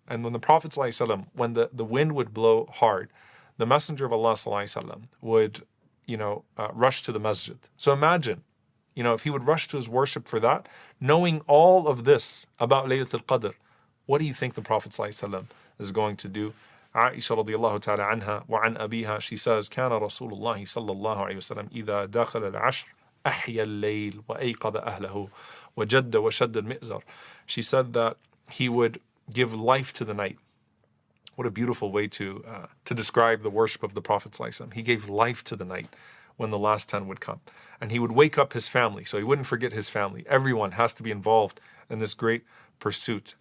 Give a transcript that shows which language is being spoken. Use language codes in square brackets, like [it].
[en] And when the Prophet ﷺ, when the wind would blow hard, the Messenger of Allah ﷺ would, rush to the masjid. So imagine, if he would rush to his worship for that, knowing all of this about Laylatul Qadr, what do you think the Prophet ﷺ is going to do? Aisha radiallahu ta'ala anha wa an abiha, she says, [ar] كان رسول الله صلى الله عليه وسلم إذا دخل العشر أحيا الليل وأيقظ أهله وجد وشد المئزر. [en] She said that he would give life to the night. What a beautiful way to describe the worship of the Prophet ﷺ. He gave life to the night when the last 10 would come. And he would wake up his family, so he wouldn't forget his family. Everyone has to be involved in this great pursuit.